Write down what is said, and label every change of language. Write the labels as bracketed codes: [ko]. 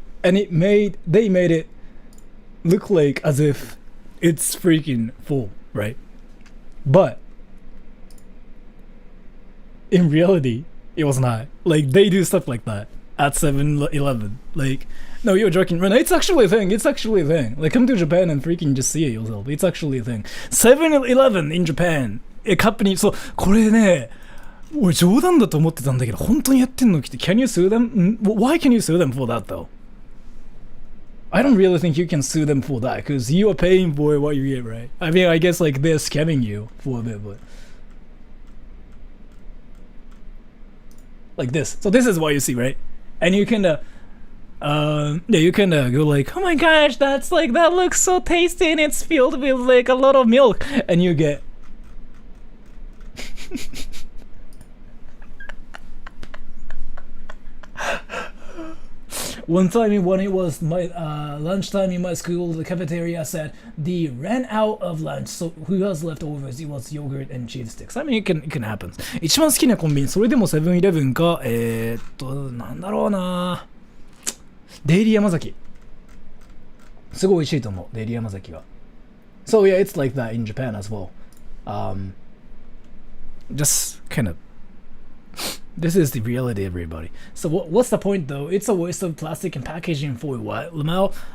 [en] And they made it look like as if it's freaking full, right? But in reality, it was not. Like they do stuff like that at 7-Eleven. Like, no, you're joking. Ren, it's actually a thing. It's actually a thing. Like, come to Japan and freaking just see it yourself. It's actually a thing. 7-Eleven in Japan. A company. [ja] そう、これね、俺冗談だと思ってたんだけど、本当にやってんの来て、 [en] Can you sue them? Why can you sue them for that though? I don't really think you can sue them for that, because you are paying for what you get, right? I mean, I guess like they're scamming you for a bit, but... Like this. So this is what you see, right? And you can you can go like, oh my gosh, that's like, that looks so tasty and it's filled with like a lot of milk, and you get one time when it was my lunchtime in my school, the cafeteria said they ran out of lunch, so who has leftovers? It was yogurt and cheese sticks. I mean, it can happen. [ja] 一番好きなコンビニ、それでもセブンイレブンか、なんだろうな、デイリー山崎。すごい美味しいと思う、デイリー山崎は。 [en] So yeah, it's like that in Japan as well. Just kind of. This is the reality, everybody. So what's the point, though? It's a waste of plastic and packaging for what, Lamau?